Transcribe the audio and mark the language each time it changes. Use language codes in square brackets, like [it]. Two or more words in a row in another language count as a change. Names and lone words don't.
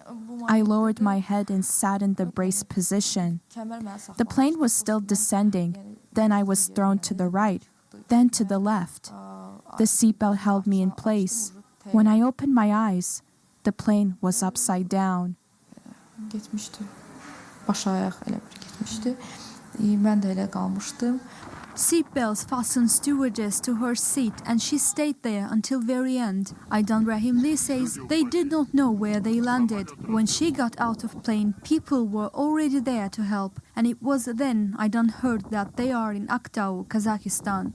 [en] I lowered my head and sat in the brace position. The plane was still descending. Then I was thrown to the right, then to the left. The seatbelt held me in place. When I opened my eyes, the plane was upside down. [az] Getmişdi. Baş ayaq elə bir getmişdi. Mən də elə qalmışdım. [en] Seatbelts fastened stewardess to her seat and she stayed there until very end. Aydan Rahimli says they did not know where they landed. When she got out of plane, people were already there to help, and it was then Aydan heard that they are in Aktau, Kazakhstan.